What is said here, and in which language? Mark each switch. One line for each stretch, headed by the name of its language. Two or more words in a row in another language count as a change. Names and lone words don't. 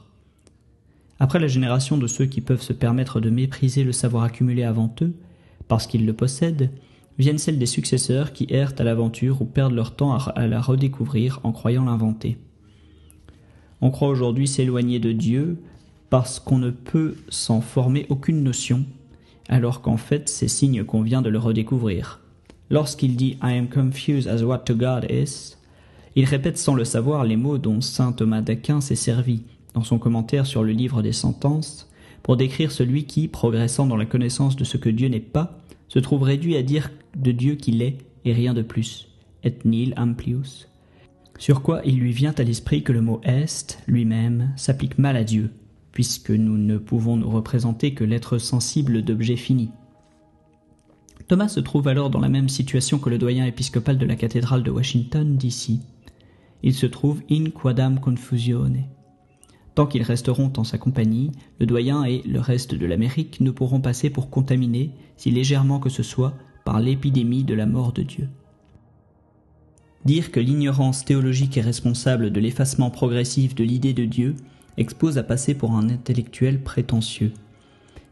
French: Après la génération de ceux qui peuvent se permettre de mépriser le savoir accumulé avant eux, parce qu'ils le possèdent, viennent celles des successeurs qui errent à l'aventure ou perdent leur temps à la redécouvrir en croyant l'inventer. On croit aujourd'hui s'éloigner de Dieu parce qu'on ne peut s'en former aucune notion, alors qu'en fait c'est signe qu'on vient de le redécouvrir. Lorsqu'il dit
English: « I am confused as what to God is »,
French: il répète sans le savoir les mots dont saint Thomas d'Aquin s'est servi dans son commentaire sur le livre des sentences pour décrire celui qui, progressant dans la connaissance de ce que Dieu n'est pas, se trouve réduit à dire de Dieu qu'il est et rien de plus,
Latin: et nihil amplius.
French: Sur quoi il lui vient à l'esprit que le mot est, lui-même, s'applique mal à Dieu, puisque nous ne pouvons nous représenter que l'être sensible d'objets finis. Thomas se trouve alors dans la même situation que le doyen épiscopal de la cathédrale de Washington, D.C. Il se trouve
Latin: in quadam confusione.
French: Tant qu'ils resteront en sa compagnie, le doyen et le reste de l'Amérique ne pourront passer pour contaminés, si légèrement que ce soit, par l'épidémie de la mort de Dieu. Dire que l'ignorance théologique est responsable de l'effacement progressif de l'idée de Dieu expose à passer pour un intellectuel prétentieux.